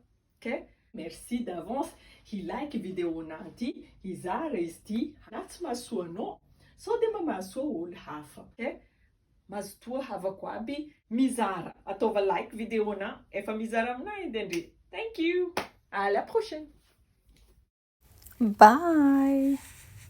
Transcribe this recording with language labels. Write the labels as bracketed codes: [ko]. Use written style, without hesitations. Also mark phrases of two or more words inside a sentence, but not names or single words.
[fr] Okay? Merci d'avance. [mg] Like vidéonahy ty, hizara izy ty, na tsy mahasoa anao, sao de mba mahasoa olo hafa. [en] Okay? [mg] Mazotoa havako aby mizara. Ataova like vidéonahy, efa mizara aminahy edy andre. [en] Thank you. [fr] À la prochaine. [en] Bye!